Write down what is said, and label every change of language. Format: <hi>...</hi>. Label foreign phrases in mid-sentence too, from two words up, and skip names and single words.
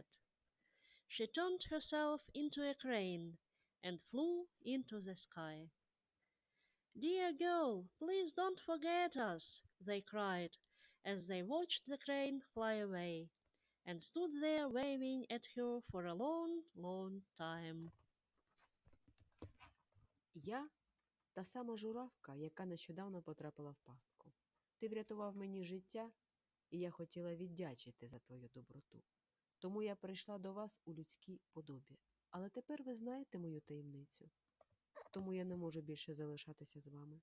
<en>She turned herself into a crane and flew into the sky. "Dear girl, please don't forget us," they cried as they watched the crane fly away and stood there waving at her for a long, long time.</en> <uk>Я – та сама журавка, яка нещодавно потрапила в пастку. Ти врятував мені життя, і я хотіла віддячити за твою доброту. Тому я прийшла до вас у людській подобі. Але тепер ви знаєте мою таємницю. тому я не можу більше залишатися з вами.</uk>